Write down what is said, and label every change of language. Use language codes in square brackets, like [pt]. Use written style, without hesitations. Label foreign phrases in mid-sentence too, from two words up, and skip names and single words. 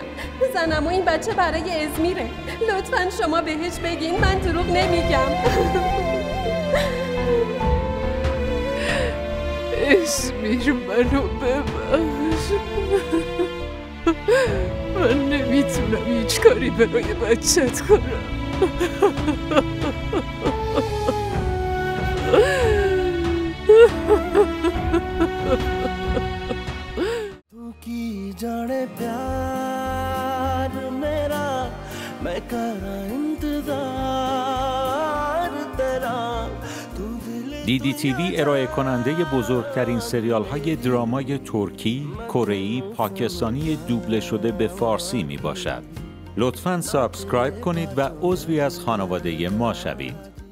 [fa] زنم و این بچه برای ازمیره، لطفاً شما بهش بگین من دروغ نمیگم. ازمیر منو ببخش، من نمیتونم هیچ کاری برای بچت کنم. [pa] ਤੂ ਕੀ ਜਾਣੇ ਪਿਆਰ ਮੇਰਾ, ਮੈਂ ਕਰਾ ਇੰਤਜ਼ਾਰ ਤੇਰਾ. [fa] DDTV ارائه کننده بزرگترین سریال های درامای ترکی، کره‌ای، پاکستانی دوبله شده به فارسی می باشد. لطفاً سابسکرایب کنید و عضوی از خانواده ما شوید.